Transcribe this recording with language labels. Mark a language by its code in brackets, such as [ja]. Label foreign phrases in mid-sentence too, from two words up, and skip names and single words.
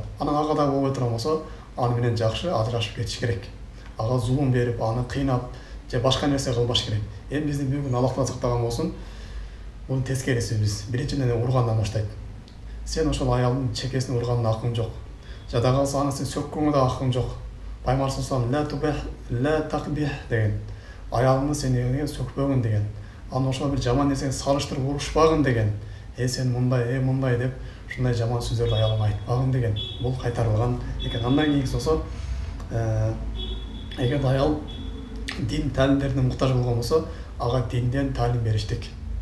[ky] Анан ага дагы болбой турган болсо, аны менен жакшы ажырашып кетиш керек. Ага зулум берип, аны кыйнап, же башка нерсе кылбаш керек. Биздин бүгүн Аллах Таала сактаган болсун, бул тескериси биз. Биринчиден ургандан баштайт. Сен ошол аялдын чекесин урганына акың жок. Жада калса аны сен сөккөнгө да акың жок. Пайгамбар [ar] صلى الله عليه وسلم لا تقبح [ky] деген. Аялыңды сен сөкпөгүн деген. Аны ошол бир жаман нерсеге салыштырып урушпагын деген. Сен мындай деп ушундай жаман сөздөрдү аялыңа айтпагын деген. Бул кайтарылган экен. Андан кийинкиси болсо, эгер аял дин таалимдерине муктаж болгон болсо, ага динден таалим бериштик.